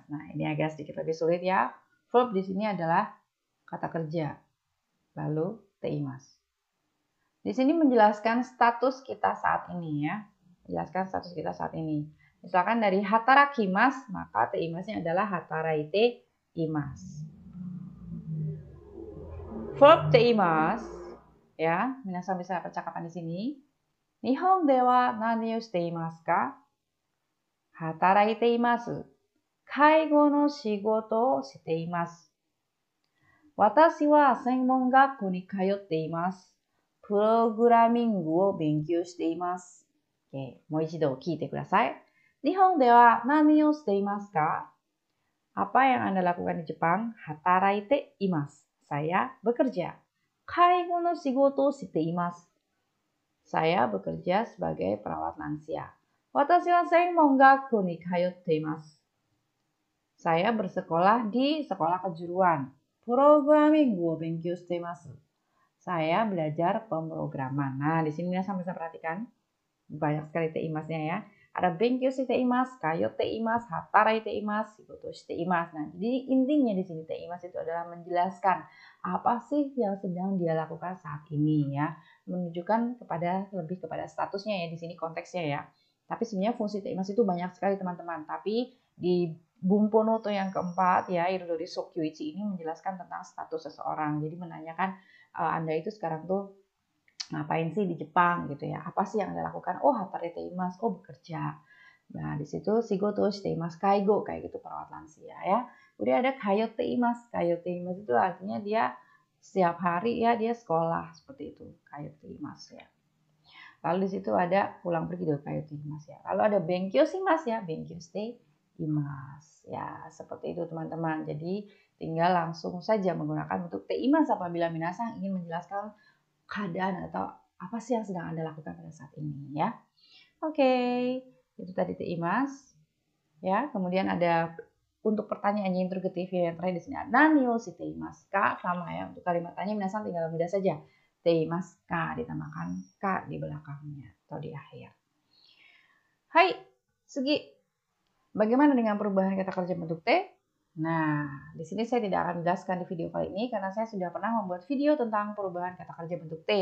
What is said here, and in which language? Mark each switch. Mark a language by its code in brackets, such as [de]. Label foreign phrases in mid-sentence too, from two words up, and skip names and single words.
[id] Nah, ini agak sedikit lebih sulit ya. Verb di sini adalah kata kerja. Lalu teimasu. Di sini menjelaskan status kita saat ini ya. Jelaskan status kita saat ini. Misalkan dari hatarakimasu, maka teimasnya adalah [ja] 働いています. [id] Verb teimasu, ya, minasan bisa percakapan di sini. [ja] 日本では何をしていますか? 働いています。介護の仕事をしています. 私は専門学校に通っています. プログラミングを勉強しています。もう一度聞いてください。日本では何をしていますか? [id] Apa yang Anda lakukan di Jepang? [ja] 働いています. [id] Saya bekerja. [ja] 介護の仕事しています. [id] Saya bekerja sebagai perawat lansia. [ja] 私は専門学校に通っています. [id] Saya bersekolah di sekolah kejuruan. [ja] プログラミングを勉強しています. [id] Saya belajar pemrograman. Nah, di sini bisa perhatikan banyak sekali teimasnya ya. [ja] Ada 勉強しています、通っています、働いています、仕事しています. [id] Nah, jadi intinya di sini teimasu itu adalah menjelaskan apa sih yang sedang dia lakukan saat ini ya. Menunjukkan lebih kepada statusnya ya di sini konteksnya ya. Tapi sebenarnya fungsi teimasu itu banyak sekali teman-teman. Tapi di Bunponoto yang keempat ya, Irodori Sokyuichi ini menjelaskan tentang status seseorang. Jadi menanyakan Anda itu sekarang tuh ngapain sih di Jepang gitu ya? Apa sih yang Anda lakukan? [ja] Oh, 働いています, [id] oh bekerja. Nah, di situ [ja] 仕事しています, [id] kaigo kayak gitu perawat lansia ya. Kemudian ada [ja] 通っています. 通っています [id] itu artinya dia setiap hari ya dia sekolah seperti itu. [ja] 通っています ya. [id] Lalu di situ ada pulang pergi dari [ja] 通っています [id] ya. Lalu ada [ja] 勉強します ya, 勉強しています. [id] Ya, seperti itu teman-teman. Jadi tinggal langsung saja menggunakan bentuk teimasu apabila minasang ingin menjelaskan keadaan atau apa sih yang sedang Anda lakukan pada saat ini ya. Oke, itu tadi teimasu. Ya, kemudian ada untuk pertanyaannya interrogatif yang terakhir di sini. [ja] 何をしていますか? [id] Sama ya, untuk kalimat tanya minasang tinggal mudah saja. [ja] ていますか [id] ditambahkan ka di belakangnya atau di akhir. Hai, Sugi. Bagaimana dengan perubahan kata kerja bentuk T? Nah, di sini saya tidak akan jelaskan di video kali ini karena saya sudah pernah membuat video tentang perubahan kata kerja bentuk T.